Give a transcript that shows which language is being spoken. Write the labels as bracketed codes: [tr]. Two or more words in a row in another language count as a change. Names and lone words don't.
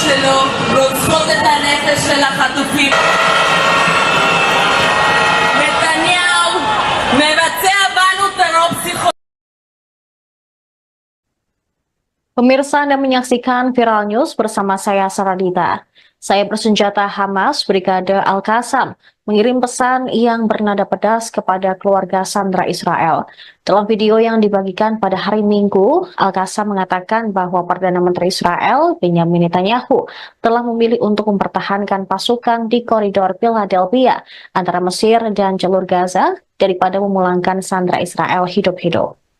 [he] שלו רוצחות את הנפש של החטופים. נתניהו מבצע בנו טרור פסיכולוגי. [id] Pemirsa, Anda menyaksikan Viral News bersama saya Saradita. Saya bersenjata Hamas Brigade Al-Qassam mengirim pesan yang bernada pedas kepada keluarga sandera Israel. Dalam video yang dibagikan pada hari Minggu, Al-Qassam mengatakan bahwa Perdana Menteri Israel, Benjamin Netanyahu, telah memilih untuk mempertahankan pasukan di koridor Philadelphia antara Mesir dan jalur Gaza daripada memulangkan sandera Israel hidup-hidup.